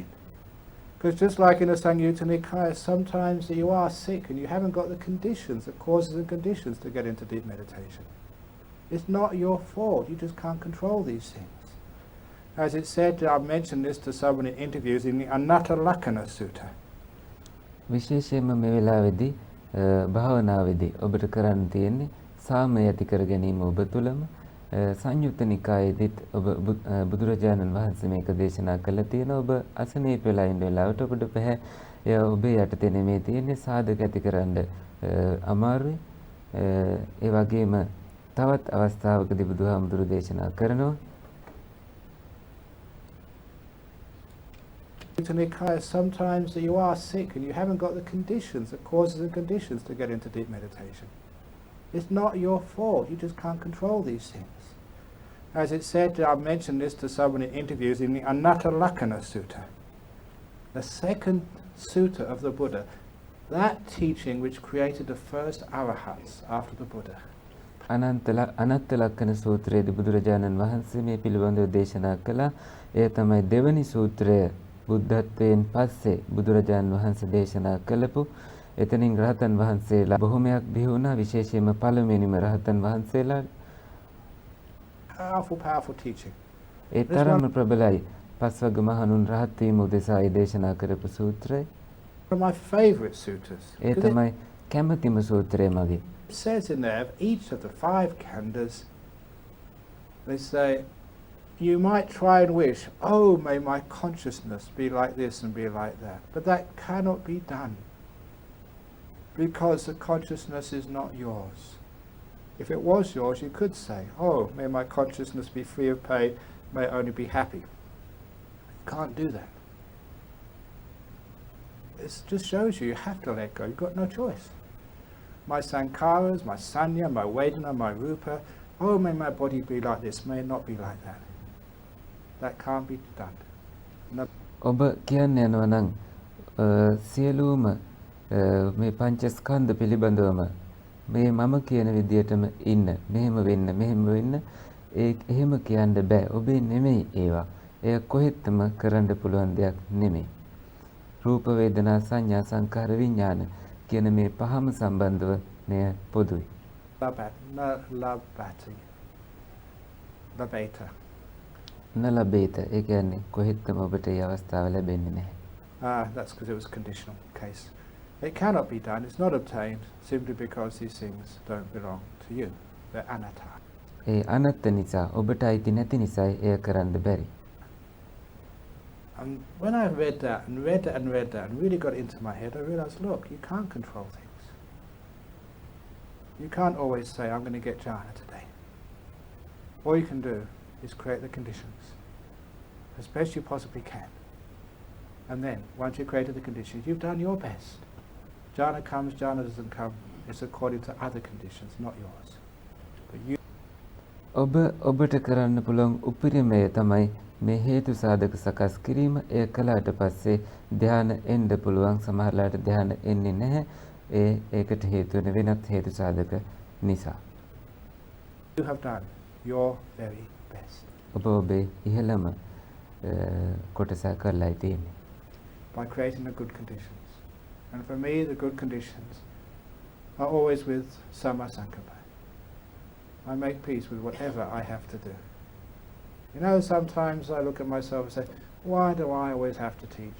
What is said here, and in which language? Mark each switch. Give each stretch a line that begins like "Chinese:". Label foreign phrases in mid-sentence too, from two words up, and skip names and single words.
English: Because just like in the Samyutta Nikaya, sometimes you are sick and you haven't got the conditions, the causes and conditions to get into deep meditation. It's not your fault, you just can't control these things. As it said, I mentioned this to someone in interviews in the Anatta Lakkhana Sutta.
Sinhala: විශේෂයෙන්ම මේ වෙලාවේදී භාවනාවේදී ඔබට කරන්න තියෙන්නේ සාමය ඇති කර ගැනීම ඔබ තුළම. සංයුත්ත නිකායේදීත් ඔබ බුදුරජාණන් වහන්සේ මේක දේශනා කළා තියෙනවා. ඔබ අසනීප වෙලා ඉන්න වෙලාවට ඔබට බෑ ඔබේ යටතේ නෙමෙයි තියෙන්නේ සාධක ඇති කරන්න අමාරුයි. ඒ වගේම තවත් අවස්ථාවකදී බුදුහාමුදුරු දේශනා කරනවා
English: sometimes you are sick and you haven't got the conditions, the causes and conditions to get into deep meditation. It's not your fault, you just can't control these things. As it said, I mentioned this to someone in interviews in the Anatta Lakkhana Sutta, the second sutta of the Buddha, that teaching which created the first arahats after the Buddha.
Sinhala: අනත්ත ලක්ඛන සූත්‍රයේදී බුදුරජාණන් වහන්සේ මේ පිළිබඳව දේශනා කළා. එය තමයි දෙවනි සූත්‍රය බුද්ධත්වයෙන් පස්සේ බුදුරජාණන් වහන්සේ දේශනා කළපු. එතනින් රහතන් වහන්සේලා බොහොමයක් බිහි වුණා. විශේෂයෙන්ම පළමුවෙනිම රහතන් වහන්සේලා.
English: Powerful teaching.
Sinhala: ඒ තරම්ම ප්‍රබලයි. පස්වග මහණුන් රහත් වීම උදෙසා දේශනා කරපු සූත්‍රය.
English: One of my favorite suttas.
Sinhala: ඒ තමයි කැමැතිම සූත්‍රය මගේ.
English: It says in there, each of the 5 khandhas, they say, you might try and wish, oh, may my consciousness be like this and be like that. But that cannot be done, because the consciousness is not yours. If it was yours, you could say, oh, may my consciousness be free of pain, may it only be happy. You can't do that. It just shows you have to let go. You've got no choice. my sankharas, my sanya, my vedana, my rupa, oh, may my body be like this, may it not be like that. That can't be done. No.
Sinhala: ඔබ කියන්න යනවා නම් සියලුම මේ පංචස්කන්ධ පිළිබඳවම මේ මම කියන විදිහටම ඉන්න මෙහෙම වෙන්න එහෙම කියන්න බෑ. ඔබේ නෙමෙයි ඒවා. එය කොහෙත්ම කරන්න පුළුවන් දෙයක් නෙමෙයි. රූප වේදනා සංඥා සංකාර විඥාන කියන මේ පහම සම්බන්ධව මෙය පොදුයි. නලබේත ඒ කියන්නේ කොහෙත්ම ඔබට ඒ අවස්ථාව ලැබෙන්නේ නැහැ.
English: That's because it was a conditional case. It cannot be done, it's not obtained, simply because these things don't belong to you. They're anatta.
Sinhala: ඒ අනත්ත නිසා ඔබට අයිති නැති නිසායි එය කරන්න බැරි.
English: And when I read that and read that and read that and really got into my head, I realized, look, you can't control things. You can't always say, I'm going to get jhana today. All you can do is create the conditions as best you possibly can. And then, once you've created the conditions, you've done your best. Jhana comes, jhana doesn't come. It's according to other conditions, not yours. But you
Sinhala: ඔබට කරන්න පුළුවන් උපරිමය තමයි මේ හේතු සාධක සකස් කිරීම. එය කළාට පස්සේ ධ්‍යාන එන්න පුළුවන්. සමහරලාට ධ්‍යාන එන්නේ නැහැ. ඒකට හේතු වෙන වෙනත් හේතු සාධක නිසා.
English: You have done your very best.
Sinhala: ඔබ ඔබේ ඉහළම කොටස කරලා තියෙන්නේ.
English: By creating the good conditions. And for me, the good conditions are always with Samma Sankappa. I make peace with whatever I have to do. You know, sometimes I look at myself and say, why do I always have to teach?